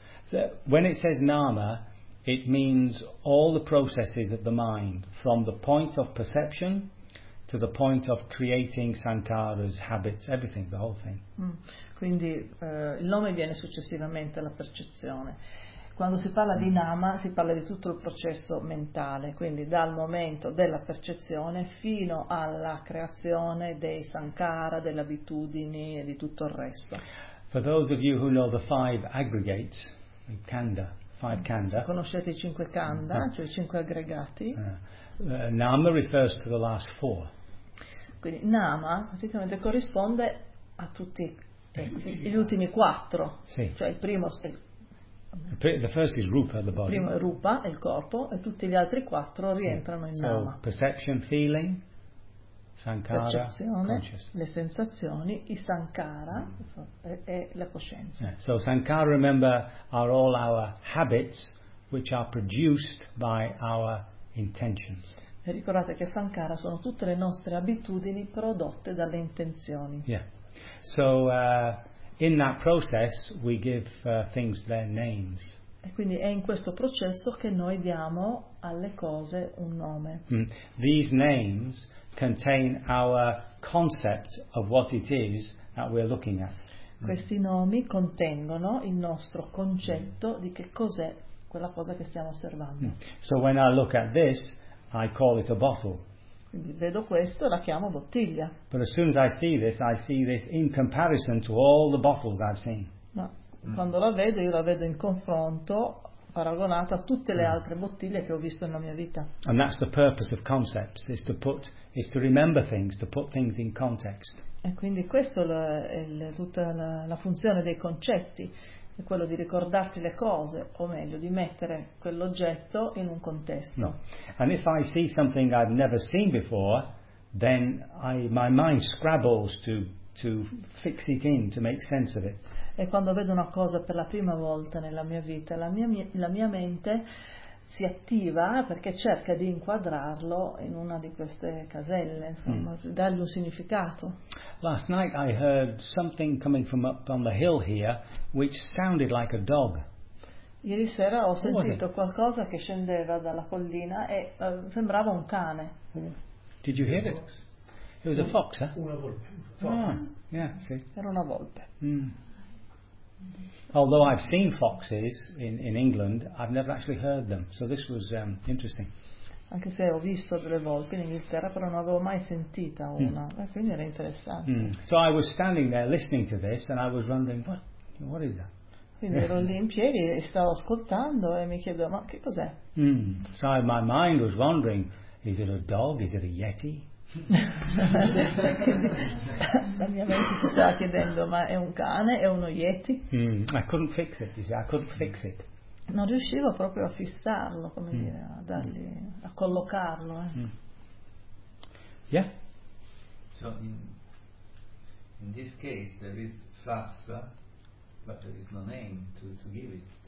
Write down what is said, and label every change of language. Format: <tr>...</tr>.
<en>So when it says nama, it means all the processes of the mind from the point of perception to the point of creating Santara's habits, everything, the whole thing.</en> <it>Quindi il nome viene successivamente alla percezione. Quando si parla di nama si parla di tutto il processo mentale, quindi dal momento della percezione fino alla creazione dei sankhara, delle abitudini e di tutto il resto.</it> <en>For those of you who know the five aggregates, kanda, five kanda.</en> <it>Se conoscete i cinque kanda, cioè i cinque aggregati.</it> <en>Nama refers to the last four.</en> <it>Quindi nama praticamente corrisponde a tutti gli ultimi quattro. Sì. Cioè il primo.</it> <en>The first is rupa, the body.</en> <it>Primo è rupa, il corpo, e tutti gli altri quattro rientrano in</it> <en>so,</en> <it>nama.</it> <en>Perception, feeling, sankhara,</en> <it>percezione, le sensazioni, i sankhara e la coscienza.</it> <en>Yeah. So sankhara, remember, are all our habits which are produced by our intentions.</en> <it>E ricordate che sankhara sono tutte le nostre abitudini prodotte dalle intenzioni.</it> <en>Yeah. So in that process we give things their names.</en> <it>E quindi è in questo processo che noi diamo alle cose un nome.</it> <en>These names contain our concept of what it is that we're looking at.</en> <it>Questi nomi contengono il nostro concetto di che cos'è quella cosa che stiamo osservando.</it> <en>So when I look at this I call it a bottle.</en> <it>vedo questo, la chiamo bottiglia.</it> <en>But as soon as I see this in comparison to all the bottles I've seen.</en> <it>No. Quando la vedo, io la vedo in confronto, paragonata a tutte le altre bottiglie che ho visto nella mia vita.</it> <en>And that's the purpose of concepts, is to put, is to remember things, to put things in context.</en> <it>E quindi questo è tutta la funzione dei concetti, è quello di ricordarti le cose, o meglio, di mettere quell'oggetto in un contesto.</it> <en>No. And if I see something I've never seen before, then my mind scrabbles to fix it in, to make sense of it.</en> <it>E quando vedo una cosa per la prima volta nella mia vita, la mia mente si attiva perché cerca di inquadrarlo in una di queste caselle, insomma, dargli un significato.</it> <en>Last night I heard something coming from up on the hill here which sounded like a dog.</en> <it>Ieri sera ho sentito qualcosa che scendeva dalla collina e sembrava un cane.</it> <en>Did you hear it? It was a fox, eh?</en> <it>Una volpe.</it> <en>Ah, yeah, see.</en> <it>Era una volpe.</it> <en>Although I've seen foxes in England, I've never actually heard them. So this was interesting.</en> <it>Anche se ho visto delle volpe in Inghilterra, però non avevo mai sentita una. Quindi era interessante.</it> <en>So I was standing there listening to this, and I was wondering, what is that?</en> <it>Quindi ero lì in piedi e stavo ascoltando e mi chiedevo, ma che cos'è?</it> <en>So my mind was wondering, is it a dog? Is it a yeti?</en> <it>La mia mente si stava chiedendo, ma è un cane, è uno yeti?</it> <en>I couldn't fix it, you see, I couldn't fix it.</en> <it>Non riuscivo proprio a fissarlo, come dire, a dargli, a collocarlo.</it> <en>Yeah. So in this case there is flasta, but there is no name to give it.</en>